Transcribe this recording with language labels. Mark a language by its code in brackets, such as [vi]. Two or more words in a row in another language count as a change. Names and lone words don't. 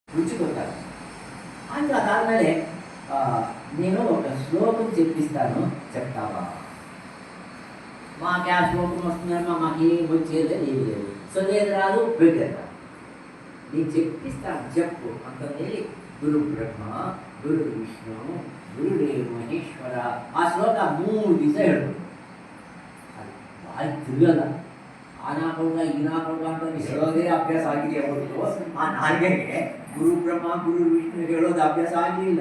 [te] రుచి కొట్టాలి. అంటే అదాద్ಮೇಲೆ నేను ఒక శ్లోకం చెప్పిస్తాను, చెప్తావా? మాకు ఆ శ్లోకం వస్తుందమ్మా, మాకేం వచ్చేది ఏమి లేదు, చదివేది రాదు, పెట్టేది రాదు. నేను చెప్పిస్తాను, చెప్పు [kn] ಅಂತಂದೇಳಿ [sa] ಗುರು ಬ್ರಹ್ಮ ಗುರು ವಿಷ್ಣು ಗುರುದೇವ ಮಹೇಶ್ವರ [kn] ಆ ಶ್ಲೋಕ 3 ದಿವಸ ಹೇಳೋದು. ಅದು ಭಾಳ ತಿರುಗಲ್ಲ. ಆನಾಕೊಂಡ ಈನಾಕೊಂಡ ಅಂತ ಹೇಳೋದೇ ಅಭ್ಯಾಸ ಆಗಿದೆ ಹೊರತು ಆ ನಾಲ್ಗೆಗೆ [sa] ಗುರು ಬ್ರಹ್ಮ ಗುರು ವಿಷ್ಣು [kn] ಹೇಳೋದು ಅಭ್ಯಾಸ ಆಗಲಿಲ್ಲ.